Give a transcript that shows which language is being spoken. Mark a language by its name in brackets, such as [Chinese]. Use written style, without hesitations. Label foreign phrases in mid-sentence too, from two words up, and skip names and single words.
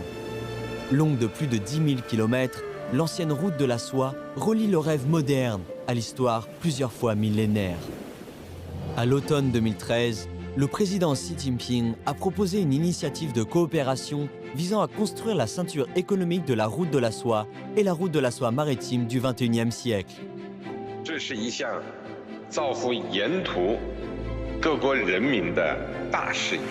[French] Longue de plus de 10 000 km, l'ancienne route de la soie relie le rêve moderne à l'histoire plusieurs fois millénaire. À l'automne 2013, le président Xi Jinping a proposé une initiative de coopération visant à construire la ceinture économique de la route de la soie et la route de la soie maritime du XXIe siècle. [Chinese] 这是一项造福沿途各国人民的大事业。